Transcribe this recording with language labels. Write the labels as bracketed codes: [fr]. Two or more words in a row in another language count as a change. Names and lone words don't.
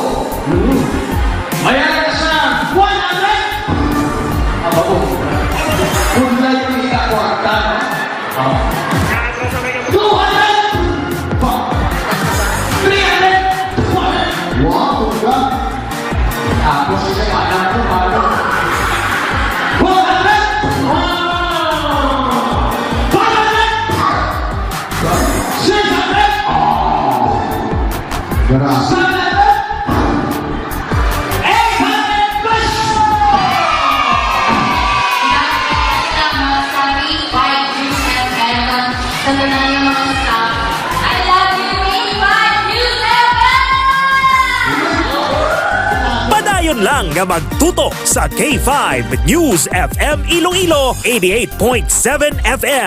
[tl] Mayroon sa 100! Aba po. Kung na yung ikakwarta, 200! 300! [en] Wow, God! [tl] Tapos isa yung anak ko, malo. 400! Wow! 500! 600! Grabe. 800 plus! [hil] Padayon lang nga magtutok sa K5 News FM Iloilo 88.7 FM.